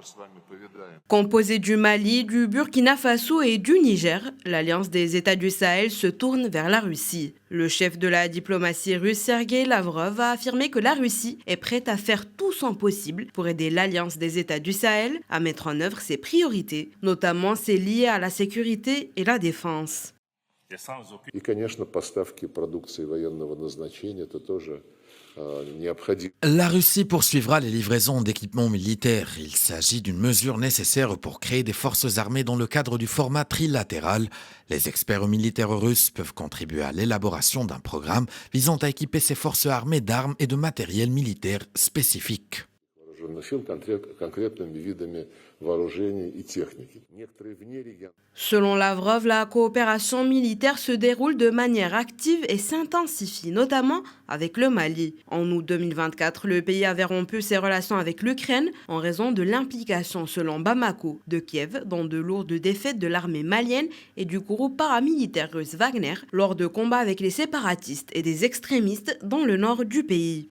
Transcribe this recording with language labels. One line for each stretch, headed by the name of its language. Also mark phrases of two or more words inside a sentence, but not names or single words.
French: Composée du Mali, du Burkina Faso et du Niger, l'Alliance des États du Sahel se tourne vers la Russie. Le chef de la diplomatie russe, Sergei Lavrov, a affirmé que la Russie est prête à faire tout son possible pour aider l'Alliance des États du Sahel à mettre en œuvre ses priorités, notamment celles liées à la sécurité et la défense.
Russian: И, конечно, поставки продукции военного назначения – это тоже необходимо.
French: La Russie poursuivra les livraisons d'équipements militaires. Il s'agit d'une mesure nécessaire pour créer des forces armées dans le cadre du format trilatéral. Les experts militaires russes peuvent contribuer à l'élaboration d'un programme visant à équiper ces forces armées d'armes et de matériel militaire spécifique.
Russian: Конкретными видами вооружений и техники.
French: Selon Lavrov, la coopération militaire se déroule de manière active et s'intensifie, notamment avec le Mali. En août 2024, le pays avait rompu ses relations avec l'Ukraine en raison de l'implication, selon Bamako, de Kiev dans de lourdes défaites de l'armée malienne et du groupe paramilitaire russe Wagner lors de combats avec les séparatistes et des extrémistes dans le nord du pays.